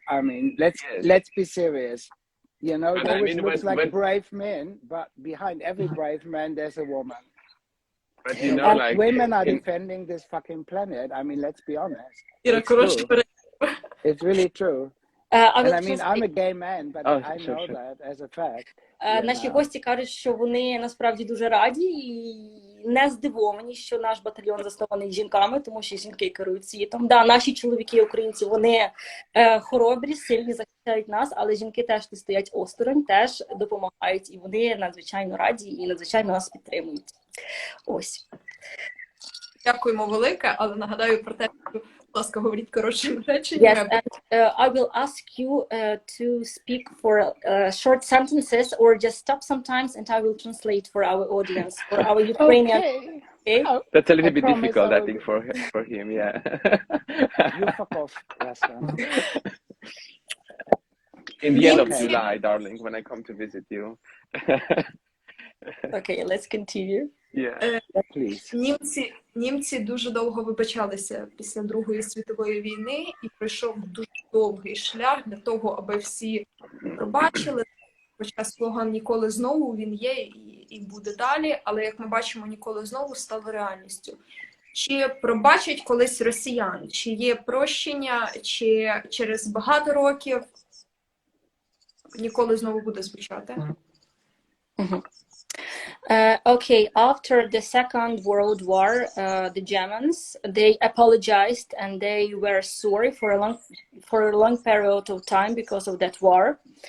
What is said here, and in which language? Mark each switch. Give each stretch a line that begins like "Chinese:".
English: I mean, let's be serious. You know, they always look like brave men, but behind every brave man there's a woman. But you know, and women are defending this fucking planet. I mean, let's be honest. It's really true. And I mean, I'm a gay man, but I know that as a fact.
Ukrainian: Наші гості кажуть, що вони насправді дуже раді і не здивовані, що наш батальйон заснований жінками, тому що жінки керують світом. Да, наші чоловіки, українці, вони хоробрі, сильні, захищають нас, але жінки теж не стоять осторонь, теж допомагають, і вони надзвичайно раді і надзвичайно нас підтримують. Ось. Дякуємо велике, але нагадаю про те, що, будь ласка, говоріть коротшими реченнями.
English: Yes, and I will ask you to speak for short sentences or just stop sometimes and I will translate for our audience, for our Ukrainian. Okay? That's a little bit difficult, I think, for him, yeah. You fuck off, Razvan. In the end of July, darling, when I come to visit you. Okay, let's continue. Yeah. Please.
Ukrainian: Німці дуже довго вибачалися після Другої світової війни, і пройшов дуже довгий шлях для того, аби всі пробачили. Хоча слоган «Ніколи знову» він є і буде далі, але, як ми бачимо, «Ніколи знову» стало реальністю. Чи пробачать колись росіян? Чи є прощення? Чи через багато років «Ніколи знову» буде звучати?
English: Okay, after the Second World War, the Germans, they apologized and they were sorry for a long period of time because of that war.